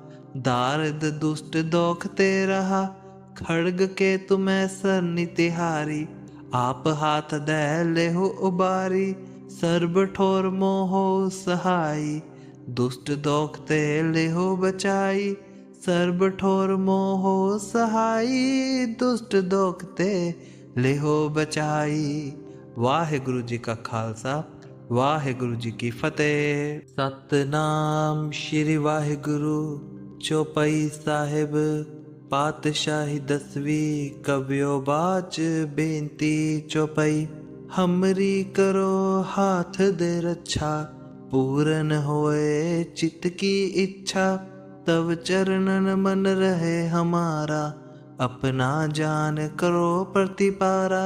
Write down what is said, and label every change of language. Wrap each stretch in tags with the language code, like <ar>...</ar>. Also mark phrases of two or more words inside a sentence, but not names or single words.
<hi>दारद दुष्ट दोखते रहा, खड़ग के तुम्हें सरनि तिहारी, आप हाथ दे लेहु उबारी, सर्ब ठोर मोहो सहाई, दुष्ट दोखते लेहो बचाई, सर्ब ठोर मोहो सहाई, दुष्ट दोखते लेहो बचाई। वाहिगुरु जी का खालसा, वाहिगुरु जी की फतेह। सतनाम श्री वाहिगुरु चौपाई साहिब पातशाही 10वीं कवियो बाच बेनती चौपाई। हमरी करो हाथ दे रक्षा, पूरन होए चित्त की इच्छा, तब चरणन मन रहे हमारा, अपना जान करो प्रतिपारा।</hi>